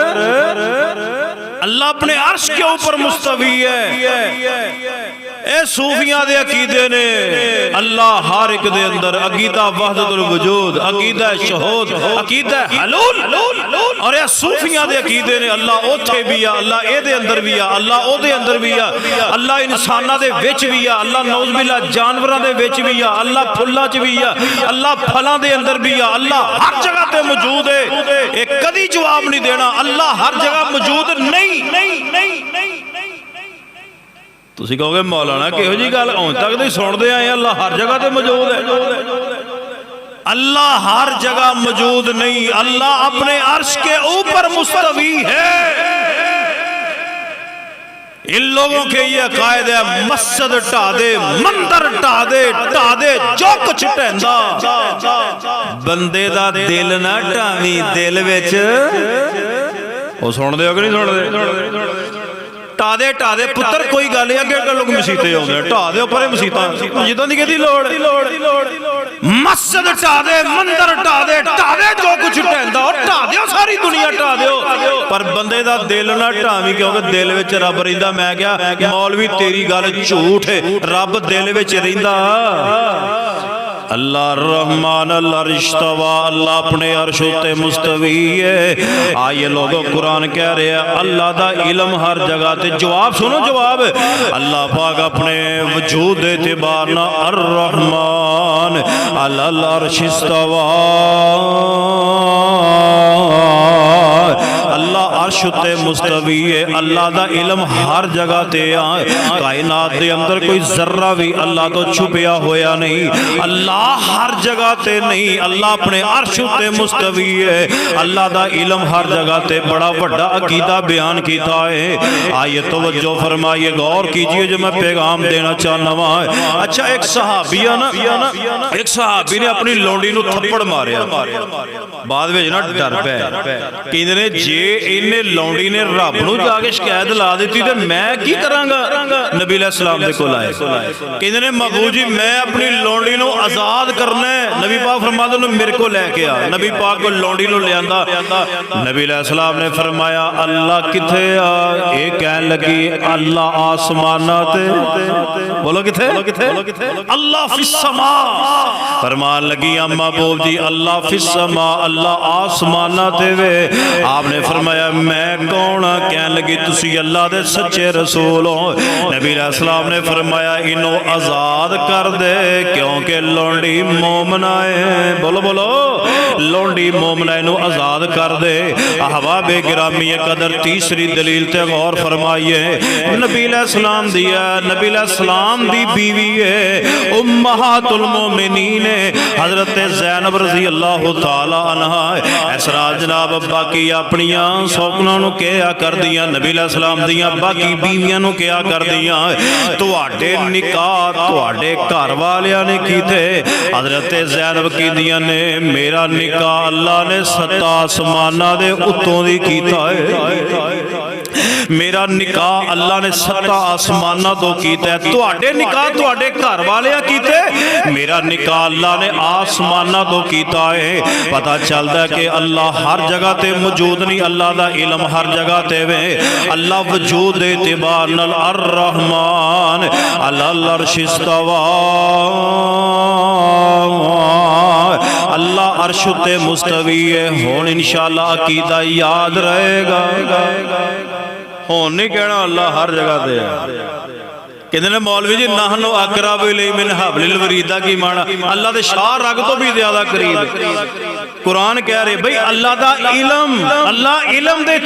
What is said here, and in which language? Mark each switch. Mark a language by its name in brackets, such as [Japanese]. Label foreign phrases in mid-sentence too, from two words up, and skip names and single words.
[Urdu] اللہ اپنے عرش کے اوپر مستوی ہے [Punjabi] اے صوفیاں دے عقیدے نے اللہ ہر ایک دے اندر عقیدہ وحدت الوجود عقیدہ شہود عقیدہ حلول اور اے صوفیاں دے عقیدے نے اللہ اوتھے بھی ہے اللہ اے دے اندر بھی ہے اللہ او دے اندر بھی ہے اللہ انسانہ دے وچ بھی ہے اللہ نوز باللہ جانوراں دے وچ بھی ہے اللہ پھلاں چ بھی ہے اللہ پھلاں دے اندر بھی ہے اللہ ہر جگہ تے موجود ہے ایک کدی جواب نہیں دینا اللہ ہر جگہ موجود نہیں تسی کہو گے مولانا کہو جی گل ہن تک تے سن دے آئے اللہ ہر جگہ تے موجود ہے اللہ ہر جگہ موجود نہیں [Urdu] اللہ اپنے عرش کے اوپر مستوی ہے ان لوگوں کے یہ عقائد ہے [Punjabi] مسجد ٹا دے مندر ٹا دے جو کچھ ٹہندا بندے دا دل نہ ٹاویں دل وچ وہ سن دے ہو کہ نہیں سن دے ਢਾ ਦੇ ਪੁੱਤਰ ਕੋਈ ਗੱਲ ਹੈ ਅੱਗੇ ਲੋਕ ਮਸੀਤੇ ਆਉਂਦੇ ਢਾ ਦੇ ਉੱਪਰ ਮਸੀਤਾਂ ਜਿੱਦਾਂ ਦੀ ਕਿਹਦੀ ਲੋੜ ਮਸਜਿਦ ਢਾ ਦੇ ਮੰਦਰ ਢਾ ਦੇ ਜੋ ਕੁਝ ਢਹਿੰਦਾ ਉਹ ਢਾ ਦਿਓ ਸਾਰੀ ਦੁਨੀਆ ਢਾ ਦਿਓ ਪਰ ਬੰਦੇ ਦਾ ਦਿਲ ਨਾ ਢਾਵੀਂ ਕਿਉਂਕਿ ਦਿਲ ਵਿੱਚ ਰੱਬ ਰਹਿੰਦਾ ਮੈਂ ਕਿਹਾ ਮੌਲਵੀ ਤੇਰੀ ਗੱਲ ਝੂਠ ਹੈ ਰੱਬ ਦਿਲ ਵਿੱਚ ਰਹਿੰਦਾ [Arabic] اللہ الرحمن العرش استوى [Punjabi] اللہ اپنے عرش تے مستوی ہے [Urdu] آئیے لوگوں قرآن کہہ رہے ہیں [Punjabi] اللہ دا علم ہر جگہ تے جواب سنو جواب اللہ پاک اپنے وجود اعتبار نہ [Arabic] الرحمن علی العرش استوى [Punjabi] اللہ عرش تے مستوی ہے اللہ دا علم ہر جگہ تے آئے کائنات دے اندر کوئی ذرہ بھی اللہ تو چھپیا ہویا نہیں اللہ ہر جگہ تے نہیں اللہ اپنے عرش تے مستوی ہے اللہ دا علم ہر جگہ تے بڑا بڑا عقیدہ بیان کیتا ہے [Urdu] آئیے توجہ فرمائیے غور کیجئے [Punjabi] جو میں پیغام دینا چاہنا ہوں اچھا ایک صحابی نے اپنی لونڈی نو تھپڑ ماریا بعد میں نا ڈر پہ کہندے نے جے انہیں لونڈی نے رب نو جا کے شکایت لا دیتی تے میں کی کراں گا نبی علیہ السلام دے کول آئے کہندے نے محبوب جی میں اپنی لونڈی نو آزاد کرنا ہے [Urdu] نبی پاک فرماتے ہیں میرے کو لے کے آ [Punjabi] نبی پاک کو لونڈی نو لے آندا نبی علیہ السلام نے فرمایا اللہ کتھے آ اے کہن لگی اللہ آسماناں تے بولو کتھے [Arabic] اللہ فی السماء [Punjabi] فرمان لگی اما محبوب جی [Arabic] اللہ فی السماء [Punjabi] اللہ آسماناں تے وے آپ نے فرمایا میں کون کہن لگی تسی اللہ دے سچے رسول ہو نبی علیہ السلام نے فرمایا انہوں آزاد کر دے کیونکہ لونڈی مومنہ ہے بولو لونڈی مومنہ انہوں آزاد کر دے احباب گرامی قدر تیسری دلیل تے غور فرمائیے نبی علیہ السلام دیا نبی علیہ السلام دی بیوی ہے امہات المومنین حضرت زینب [Arabic] رضی اللہ تعالی عنہ [Punjabi] اسرا جناب باقی اپنیاں سوکنوں نو کیا کر دیا نبی علیہ السلام دیا باقی بیویاں نو کیا کر دیا تواڈے نکاح تواڈے گھر والیاں نے کی تھے حضرت زینب کی دیا نے میرا نکاح اللہ نے ستا آسمانہ دے اتوں دی کیتا ہے میرا نکاح اللہ نے ستا آسمانہ تو کیتا ہے تواڈے نکاح تواڈے گھر والیاں کیتے میرا نکاح اللہ نے آسمانہ تو کیتا ہے پتہ چلدا ہے کہ اللہ ہر جگہ تے موجود نہیں اللہ دا علم ہر جگہ تے وے اللہ وجود اعتبار نال [Arabic] الرحمن علی العرش استوى [Punjabi] اللہ عرش تے مستوی ہے ہون انشاءاللہ عقیدہ یاد رہے گا ہون نہیں کہنا اللہ ہر جگہ تے کہتے ہیں مولوی جی [Arabic] نحن اقرب الیہ من حبل الورید [Punjabi] کی معنی اللہ دے شاہ رگ تو بھی زیادہ قریب ہے قرآن کہہ رہے بھئی اللہ دا اللہ علم دے